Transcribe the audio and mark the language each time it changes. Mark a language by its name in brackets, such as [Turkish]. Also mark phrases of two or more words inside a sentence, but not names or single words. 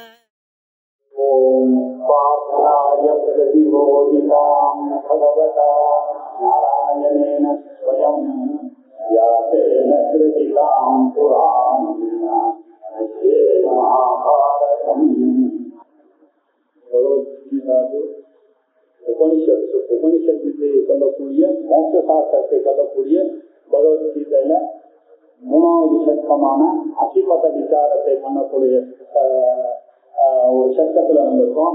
[Sanskrit] ओम पार्थाय प्रतिबोधितां भगवता नारायणेन स्वयं व्यासेन कृतितां पुराणेन महाभारतम्। [Tamil] உபனிஷத் வித்தையை சொல்லக்கூடிய மோட்ச சாஸ்திரத்தை சொல்லக்கூடிய பகவத்கீதையில 3வது சட்கமான அசிமத விசாரத்தை பண்ணக்கூடிய ஒரு சட்கத்துல நம்ம இருக்கோம்.